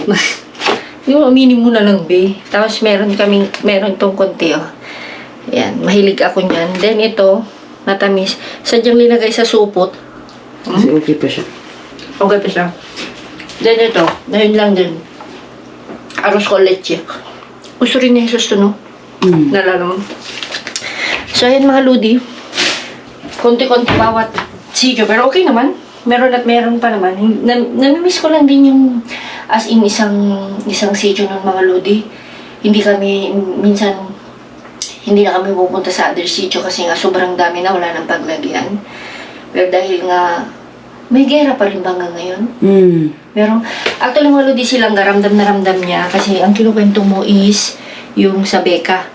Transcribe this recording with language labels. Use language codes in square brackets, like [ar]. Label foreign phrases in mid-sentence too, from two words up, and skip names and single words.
[tl] Yung aminin mo na lang, be. Tapos meron itong konti, oh. Yan, mahilig ako niyan. Then ito, matamis. Sadyang linagay sa supot. Kasi okay pa siya. Okay pa siya. Then ito, ngayon lang din. [es] Arroz con leche. [tl] Gusto rin ni Jesus to, no? Nalala mo. So, ayan mga ludi. Konti-konti bawat sityo. Pero okay naman. Meron at meron pa naman. Namimiss ko lang din yung [en] as in [tl] isang sityo ng mga lodi. Hindi kami, minsan, hindi na kami pupunta sa other sityo kasi nga sobrang dami na wala ng paglagyan. Pero dahil nga, may gera pa rin ba nga ngayon? Pero, actually mga lodi silang ramdam na ramdam niya kasi ang kinukwento mo is yung sa Beka.